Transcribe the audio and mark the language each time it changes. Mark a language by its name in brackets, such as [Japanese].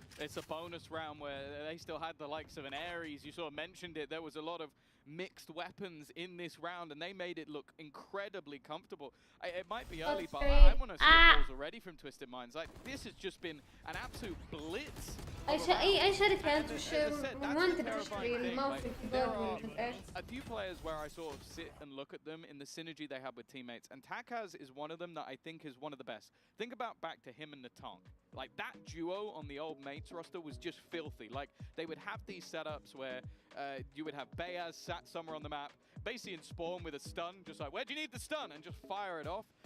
[English] It's a bonus round where they still had the likes of an Ares. You sort of mentioned it. There was a lot of mixed weapons in this round, and they made it look incredibly comfortable. It might be early, but I want to see the calls already from Twisted Minds. Like, this has just been an absolute blitz. [Arabic] اي شركة انت وش وين تشتري الماوس والكيبورد [English] a few players where I sort of sit and look at them in the synergy they have with teammates, and Takaz is one of them that I think is one of the best. Think about back to him and Natong. Like, that duo on the old mates roster was just filthy. Like, they would have these setups where you would have Bayaz sat somewhere on the map, basically in spawn with a stun, just like, where do you need the stun? And just fire it off.